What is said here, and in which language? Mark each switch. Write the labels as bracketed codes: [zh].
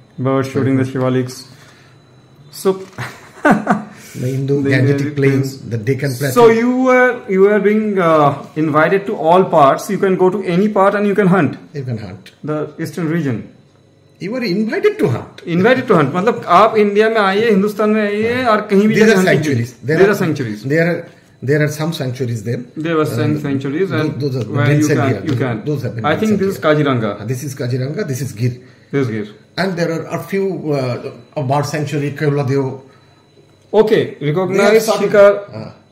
[en] the Shivaliks. So the Indo-Gangetic Plains, the Deccan Plateau. So you were being invited to all parts. You can go to any part and you can hunt. You can hunt the eastern region. You were invited to hunt. [hi] मतलब आप India में आइए, हिंदुस्तान में आइए और कहीं भी जाकर sanctuaries. [en] There are sanctuaries. There are some sanctuaries there. There were sanctuaries and those are where you can. Those have been. I think this is Kaziranga. This is Kaziranga. This is Gir. And there are a few bird sanctuary, Keuladeo. Okay, recognized Shikar